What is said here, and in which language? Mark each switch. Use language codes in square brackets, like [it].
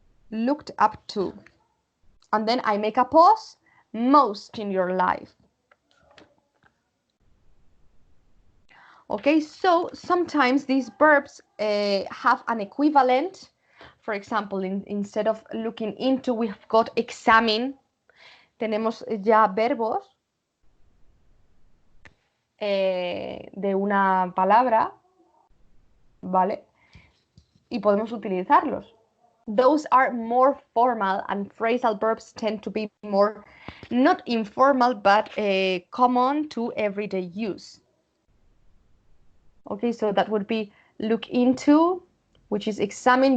[en] Looked up to. And then I make a pause. Most in your life. Okay, so sometimes these verbs have an equivalent. For example, instead of looking into, we've got examine. [es] Tenemos ya verbos de una palabra, ¿vale? Y podemos utilizarlos. [en] Those are more formal, and phrasal verbs tend to be more, not informal, but common to everyday use. Okay, so that would be look into, which is examine.